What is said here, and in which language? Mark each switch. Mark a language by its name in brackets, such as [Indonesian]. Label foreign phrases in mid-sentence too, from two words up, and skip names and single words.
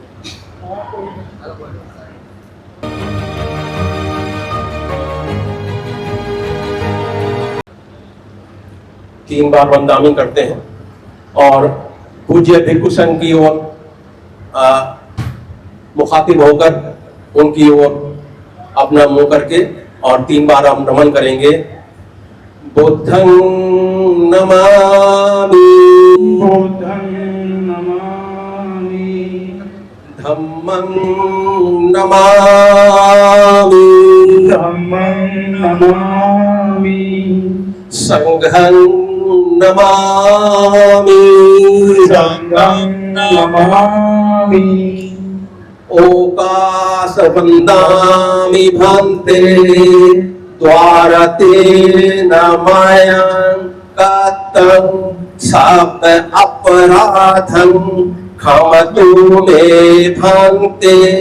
[Hindi] 3 बार वंदना करते हैं और पूज्य भिक्षु संघ की ओर मुखातिब होकर उनकी ओर अपना मुंह करके और 3 बार हम नमन करेंगे। [Pali] बुद्धं नमामि, बुद्धं नमामि, धम्मं नमामि, धम्मं नमामि, संघं नमामि, संघं नमामि, ओकाश वन्दामि भन्ते द्वारते नमयं कतं सब अपराधं क्षमतु मे भन्ते।